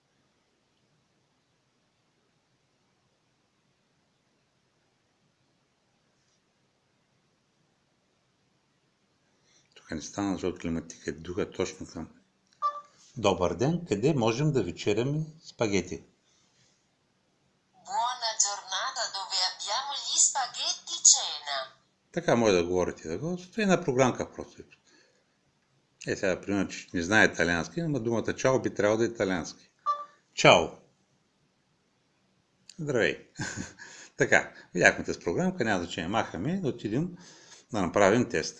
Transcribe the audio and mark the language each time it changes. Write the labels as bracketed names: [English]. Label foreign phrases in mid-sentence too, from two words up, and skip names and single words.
[Bulgarian] Тук не стана, защото климатика е друга точно към. Добър ден, къде можем да вечеряме спагети? [Italian] Buona giornata, dove abbiamo gli spaghetti cena. [Bulgarian] Така може да говорите. Това е една програмка просто. Сега, примерно, че не знае италиански, но думата чао би трябвало да е италиански. Чао! Здравей! Така, видяхме тази програмка, няма значение. Махаме да отидем да направим теста.